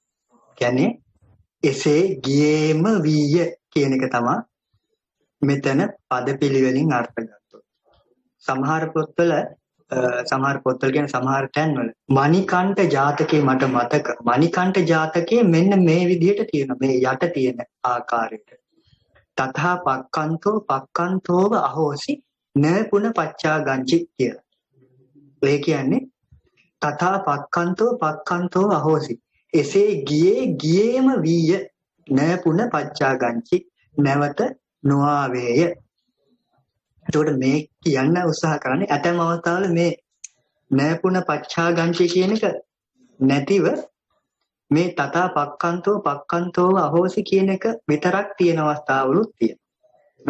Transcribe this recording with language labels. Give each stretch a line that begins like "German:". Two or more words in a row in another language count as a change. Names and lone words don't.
Sinhala: කියන්නේ එසේ ගියේම වීය කියන එක තමයි මෙතන පදපිළිවෙලින් අර්ථ ගත්තොත්. සමහර පොත්වල කියන සමහර තැන්වල මණිකණ්ඨ ජාතකේ මට මතක. මණිකණ්ඨ ජාතකේ මෙන්න මේ විදිහට තියෙනවා. මේ යට තියෙන ආකාරයට.
Pali: තථා පක්ඛන්තෝව අහෝසි න පුන පච්චා ගංචි කියලා.
Sinhala: ඒ කියන්නේ
Pali: තථා පක්ඛන්තෝව අහෝසි.
Sinhala: එසේ ගියේම වීය
Pali: න පුන පච්චා ගංචි
Sinhala: නැවත නොආවේය. එතකොට මේ කියන්න උත්සාහ කරන්නේ ඇතැම් අවස්ථාවල මේ
Pali: නෑපුණ පච්චා ගංචි
Sinhala: කියන එක නැතිව මේ
Pali: තථා පක්ඛන්තෝව අහෝසි
Sinhala: කියන එක විතරක් තියෙන අවස්ථාවලුත් තියෙනවා.